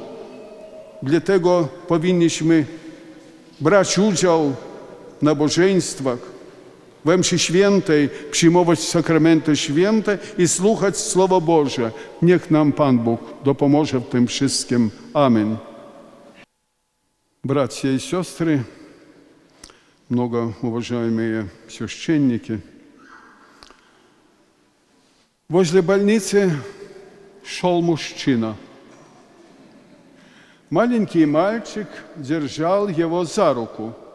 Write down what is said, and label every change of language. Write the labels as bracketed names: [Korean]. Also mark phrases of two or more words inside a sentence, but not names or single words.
[Polish] Dlatego powinniśmy brać udział w nabożeństwach, w mszy świętej, przyjmować sakramenty święte i słuchać Słowa Boże. Niech nam Pan Bóg dopomoże w tym wszystkim. Amen. [Russian] Bracia и сестры, многоуважаемые священники, возле больницы шел мужчина. Маленький мальчик держал его за руку.